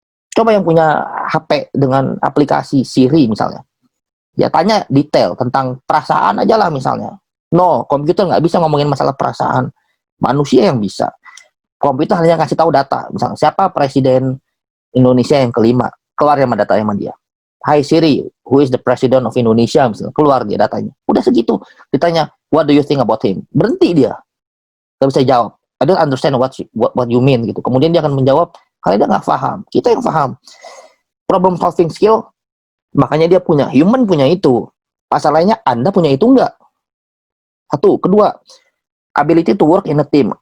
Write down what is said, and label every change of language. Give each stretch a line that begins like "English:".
Indonesian: Coba yang punya HP dengan aplikasi Siri misalnya. Ya tanya detail tentang perasaan aja lah misalnya. No, komputer nggak bisa ngomongin masalah perasaan. Manusia yang bisa. Komputer hanya kasih tahu data. Misalnya, siapa presiden Indonesia yang kelima? Keluar sama data sama dia.
English: Hai Siri, who is the president of Indonesia?
Indonesian: Misalnya, keluar dia datanya. Udah segitu. Ditanya,
English: what do you think about him?
Indonesian: Berhenti dia. Gak bisa jawab.
English: I don't understand what you mean
Indonesian: gitu. Kemudian dia akan menjawab, kalian dia nggak paham. Kita yang paham. Problem solving skill, makanya dia punya. Human punya itu. Masalahnya Anda punya itu enggak? Satu. Kedua,
English: ability to work in a team.